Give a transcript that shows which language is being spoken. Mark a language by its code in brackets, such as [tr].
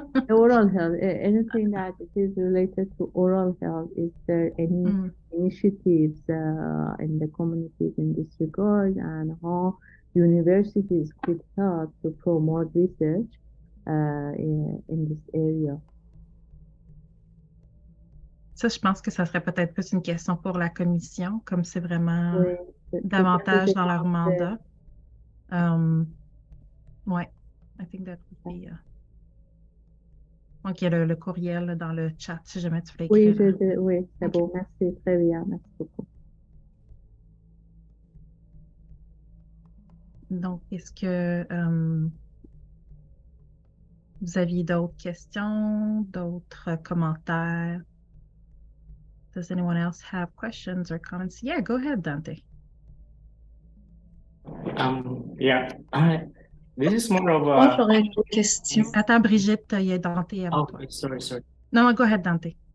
[en] Oral health, anything that is related to oral health, is there any initiatives in the communities in this regard, and how universities could help to promote research in this area? [fr] Ça, je pense que ça serait peut-être plus une question pour la commission, comme c'est vraiment davantage dans leur mandat. Ouais, [en] I think that would be... [fr] Donc, il y a le courriel dans le chat, si jamais tu veux écrire. Oui, c'est bon, merci, très bien, merci beaucoup. Donc, est-ce que... Vous aviez d'autres questions, d'autres commentaires? [en] Does anyone else have questions or comments? Yeah, go ahead, Dante. Yeah, this is more of [fr] Moi, [en] a. [fr] j'aurais une question. Attends, Brigitte, il y a Dante avant toi. [en] Okay, sorry. No, go ahead, Dante.